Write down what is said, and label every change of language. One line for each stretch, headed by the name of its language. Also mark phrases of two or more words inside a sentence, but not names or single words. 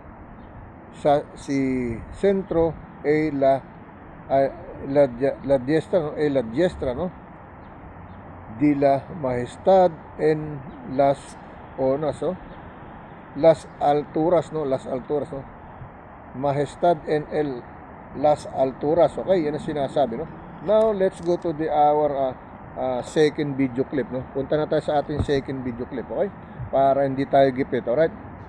Spanish: Si centro e la diestra, ¿no? La diestra, no? De la majestad en las onas, ¿no? Las alturas, ¿no? Las alturas, ¿no? Majestad en las alturas, okay?
Filipino: Yan ang sinasabi, no?
English: Now, let's go to our second video clip, no?
Filipino: Punta na tayo sa ating
English: second video clip,
Filipino: okay? Para hindi tayo gipit, alright?